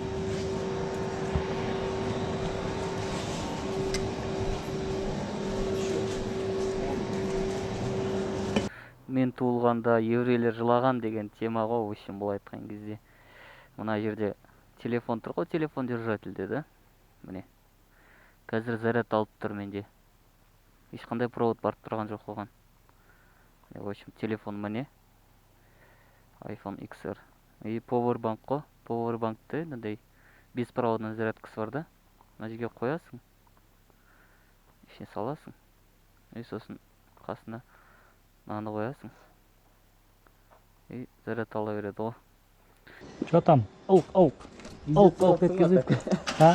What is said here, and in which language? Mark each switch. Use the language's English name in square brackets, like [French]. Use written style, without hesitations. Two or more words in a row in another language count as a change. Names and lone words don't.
[Kazakh] Мен туылғанда еврейлер жылаған деген тема ғой, [Russian] в общем, [Kazakh] бұл айтқан кезде. Мына жерде телефон тұр ғой, телефон держатель да. Міне. Қазір заряд алып тұр менде. Ешқандай провод барып тұрған жоқ оған. [Russian] В общем, [Kazakh] телефон міне. iPhone XR. И powerbank қой. Powerbankты, мындай беспроводный зарядкасы бар да. Мына жерге қоясың. Ішіне саласың. И сосын қасына мынаны қоясың. И заряд ала береді ғой. [Russian] Что там? [Kazakh] Аук. Аук еткізіп. Ha?